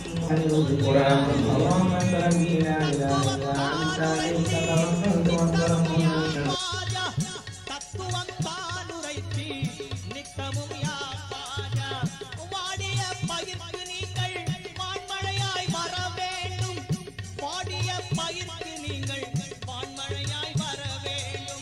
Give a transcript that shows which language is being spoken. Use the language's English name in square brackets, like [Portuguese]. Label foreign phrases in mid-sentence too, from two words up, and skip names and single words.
[Arabic] القرآن اللهم انت ربي لا اله الا انت عليك توكلت وانت [Tamil] ராஜா தத்துவம் தானுரைத்தி நித்தமும் யா ராஜா வாடிய பயிர்க்கு நீங்கள் வான்மழையாய் வர வேண்டும் வாடிய பயிர்க்கு நீங்கள் வான்மழையாய் வர வேண்டும்